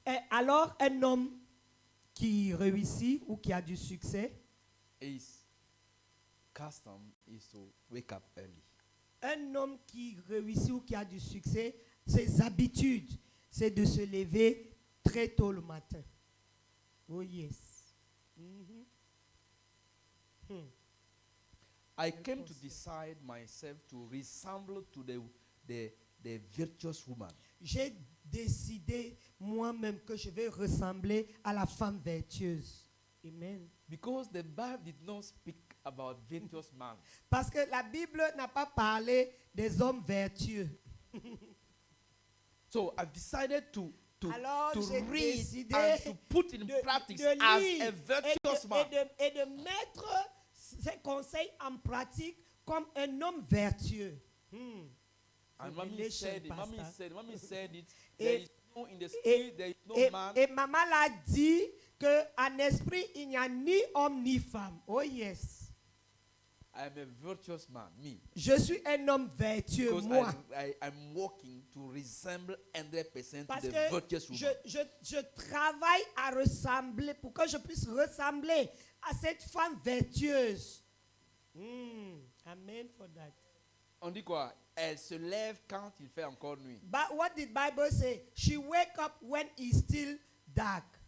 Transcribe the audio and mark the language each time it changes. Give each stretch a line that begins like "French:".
French: Alors, un homme qui réussit ou qui a du succès,
English: is custom is to wake up early.
French: un homme qui réussit ou qui a du succès, ses habitudes, c'est de se lever très tôt le matin.
English: Oh yes. Mhm. I came to decide myself to resemble to the virtuous woman.
French: J'ai décidé moi-même que je vais ressembler à la femme vertueuse.
English: Amen. Because the Bible did not speak about virtuous man.
French: Parce que la Bible n'a pas parlé des hommes vertueux.
English: So I've decided to
French: Alors, j'ai
English: read
French: décidé
English: and to put in practice
French: de
English: as
French: lire
English: a virtuous man.
French: et de mettre ces conseils en pratique comme un homme vertueux.
English: And Revelation, mommy said it. Pastor. Mommy said it.
French: Et
English: There is know in the spirit there is no man.
French: Et maman l'a dit qu'en esprit, il n'y a ni homme ni femme.
English: Oh yes. I am a virtuous man, me.
French: Je suis un homme vertueux,
English: Because
French: moi.
English: I'm working to resemble 100%
French: Parce
English: to the
French: que
English: virtuous woman.
French: je travaille à ressembler, pour que je puisse ressembler à cette femme vertueuse.
English: Amen for that.
French: On dit quoi? Elle se lève quand il fait encore nuit.
English: But what did Bible say? She wake up when it's still dark.